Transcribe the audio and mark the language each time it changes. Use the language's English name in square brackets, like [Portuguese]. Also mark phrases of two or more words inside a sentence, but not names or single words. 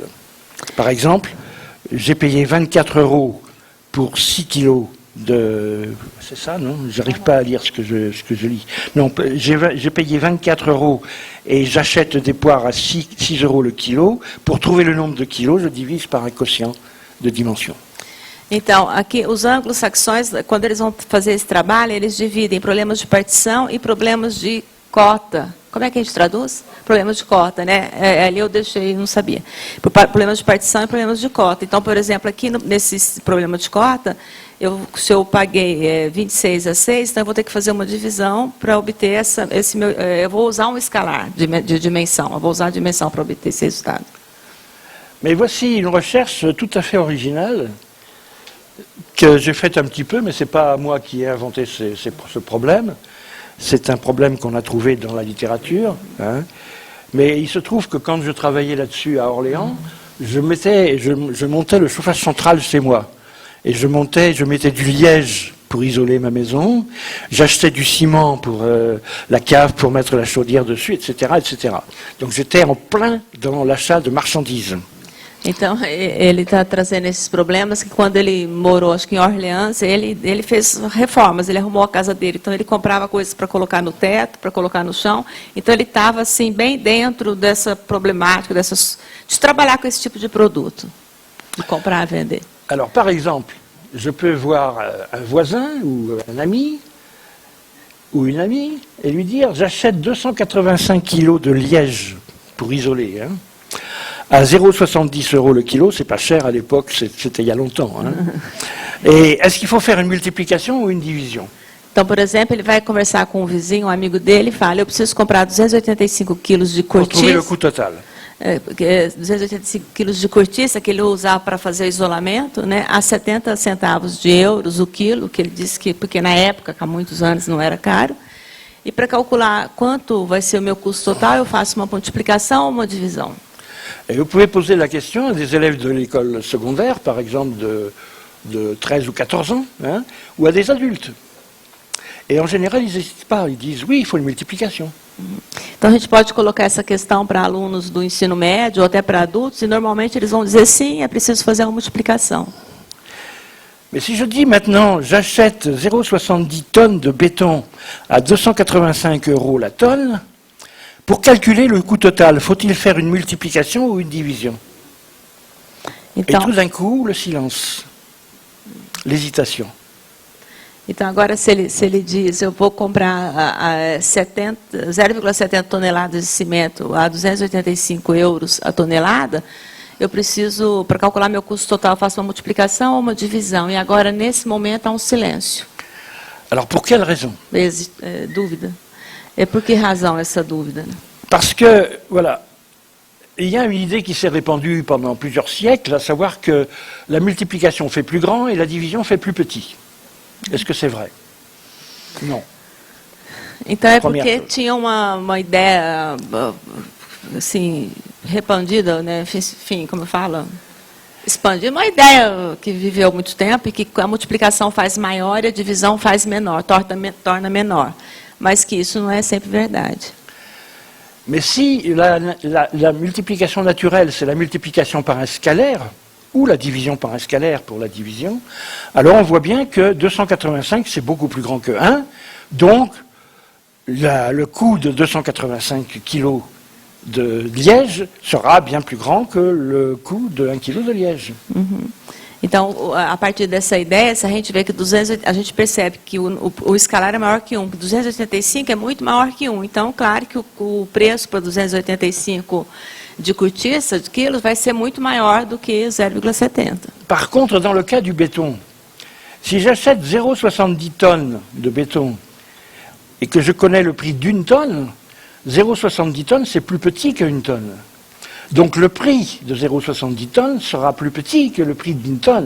[French] Par exemple, j'ai payé 24 euros pour 6 kilos de... C'est ça, non? J'arrive pas à lire ce que je lis. Non, j'ai payé 24 euros et j'achète des poires à 6 euros le kilo. Pour trouver le nombre de kilos, je divise par un quotient de dimension. [Portuguese] Então, aqui, os anglo-saxões, quando eles vão fazer esse trabalho, eles dividem problemas de partição e problemas de cota. Como é que a gente traduz? Problemas de cota, né? Ali eu deixei, não sabia. Problemas de partição e problemas de cota. Então, por exemplo, aqui nesse problema de cota, se eu paguei 26 a 6, então eu vou ter que fazer uma divisão para obter esse meu... eu vou usar um escalar de dimensão. Eu vou usar a dimensão para obter esse resultado. [French] Mais voici une recherche tout à fait originale que j'ai faite un petit peu, mais ce n'est pas moi qui ai inventé ce problème. C'est un problème qu'on a trouvé dans la littérature. Hein. Mais il se trouve que quand je travaillais là-dessus à Orléans, je montais le chauffage central chez moi. Et je mettais du liège pour isoler ma maison, j'achetais du ciment pour la cave pour mettre la chaudière dessus, etc., etc. Donc j'étais en plein dans l'achat de marchandises. [Portuguese] Então, ele está trazendo esses problemas que quando ele morou, acho que em Orleans, ele fez reformas, ele arrumou a casa dele. Então, ele comprava coisas para colocar no teto, para colocar no chão. Então, ele estava assim, bem dentro dessa problemática, de trabalhar com esse tipo de produto, de comprar e vender. [French] Alors, par exemple, je peux voir un voisin ou un ami ou une amie et lui dire « J'achète 285 kilos de liège pour isoler. Hein. » À 0,70 € le kilo, c'est pas cher à l'époque, c'était il y a longtemps. Hein. Et est-ce qu'il faut faire une multiplication ou une division? [Portuguese] Então, por exemplo, ele vai conversar com um vizinho, um amigo dele, e fala, eu preciso comprar 285 quilos de [French] Pour trouver le [Portuguese] cortiça. [French] coût total. [Portuguese] 285 quilos de cortiça que ele usava para fazer isolamento, né, a 70 centavos de euros o quilo, que ele disse que, porque na época, há muitos anos, não era caro. E para calcular quanto vai ser o meu custo total, eu faço uma multiplicação ou uma divisão. [French] Et vous pouvez poser la question à des élèves de l'école secondaire, par exemple de 13 ou 14 ans, hein, ou à des adultes. Et en général, ils n'hésitent pas, ils disent oui, il faut une multiplication. [Portuguese] Então, a gente pode colocar essa questão para alunos do ensino médio ou até para adultos, e normalmente eles vão dizer sim, é preciso fazer uma multiplicação. [French] Mais si je dis maintenant, j'achète 0,70 tonnes de béton à 285 € la tonne, pour calculer le coût total, faut-il faire une multiplication ou une division? [Portuguese] Então, [French] Et tout d'un coup, le silence, l'hésitation. [Portuguese] Então, agora, se ele diz, eu vou comprar 0,70 toneladas de cimento a 285 euros a tonelada, eu preciso, para calcular meu custo total, eu faço uma multiplicação ou uma divisão. E agora, nesse momento, há um silêncio. [French] Alors, pour quelle raison? Dúvida. Et pour quelle raison [Portuguese] essa dúvida? [French] Parce que, voilà, il y a une idée qui s'est répandue pendant plusieurs siècles, à savoir que la multiplication fait plus grand et la division fait plus petit. Est-ce que c'est vrai? Non. [Portuguese] Então é porque tinha uma ideia assim repandida, né? Enfim, como eu falo, expandida, uma ideia que viveu muito tempo e que a multiplicação faz maior e a divisão faz menor, torna menor, mas que isso não é sempre verdade. [French] Mais si la multiplication naturelle, c'est la multiplication par un scalaire, ou la division par un scalaire pour la division, alors on voit bien que 285, c'est beaucoup plus grand que 1, donc le coût de 285 kilos de liège sera bien plus grand que le coût de 1 kilo de liège. [Portuguese] Então, a partir dessa ideia, se a gente vê que a gente percebe que o escalar é maior que 1, que 285 é muito maior que 1. Então, claro que o preço para 285 de cortiça, de quilos, vai ser muito maior do que 0,70. [French] Par contre, dans le cas du béton, si j'achète 0,70 tonnes de béton et que je connais le prix d'une tonne, 0,70 tonnes, c'est plus petit qu'une tonne. Donc le prix de 0,70 tonnes sera plus petit que le prix d'une tonne.